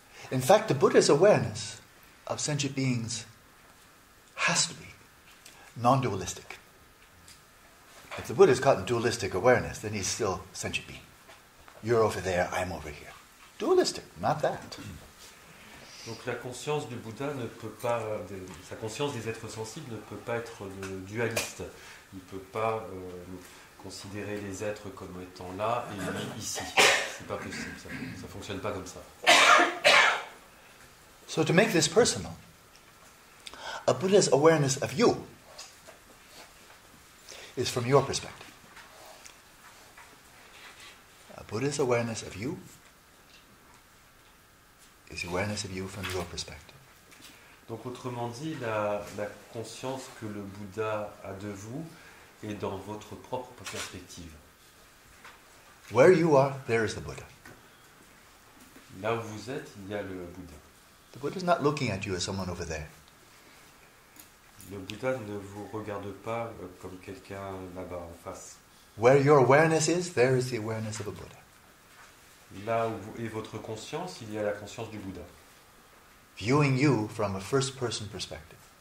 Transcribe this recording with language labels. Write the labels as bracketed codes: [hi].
[en] In fact, the Buddha's awareness of sentient beings has to be non-dualistic. If the Buddha's got in dualistic awareness, then he's still a sentient being. You're over there, I'm over here. Dualistic, not that. [fr] Donc la conscience du Bouddha ne peut pas, sa conscience des êtres sensibles ne peut pas être dualiste. Il ne peut pas considérer les êtres comme étant là et lui ici. C'est pas possible, ça ne fonctionne pas comme ça. [en] So to make this personal, a Buddha's awareness of you is from your perspective. A Buddha's awareness of you is awareness of you from your perspective. [fr] Donc autrement dit, la conscience que le Bouddha a de vous est dans votre propre perspective. [en] Where you are, there is the Buddha. [fr] Là où vous êtes, il y a le Bouddha. [en] The Buddha is not looking at you as someone over there. [fr] Le Bouddha ne vous regarde pas comme quelqu'un là-bas en face. [en] Where your awareness is, there is the awareness of a Buddha. [fr] Là où est votre conscience, il y a la conscience du Bouddha. [en] Viewing you from a first-person perspective.